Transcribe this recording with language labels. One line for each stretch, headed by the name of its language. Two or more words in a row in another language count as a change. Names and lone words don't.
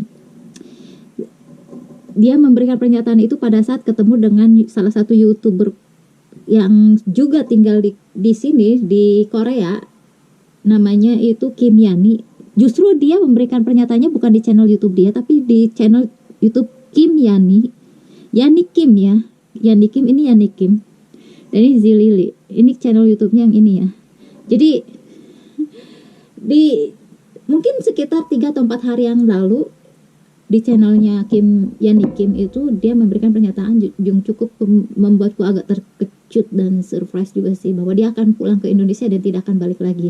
Indonesian: Dia memberikan pernyataan itu pada saat ketemu dengan salah satu YouTuber yang juga tinggal di sini di Korea. Namanya itu Kim Yani. Justru dia memberikan pernyataannya bukan di channel YouTube dia, tapi di channel YouTube Kim Yani. Yani Kim ya. Yani Kim, ini Yani Kim. Dan ini Zilili. Ini channel YouTube-nya yang ini ya. Jadi di mungkin sekitar 3 atau 4 hari yang lalu di channelnya Kim Yani Kim itu dia memberikan pernyataan yang cukup membuatku agak terkejut dan surprise juga sih, bahwa dia akan pulang ke Indonesia dan tidak akan balik lagi.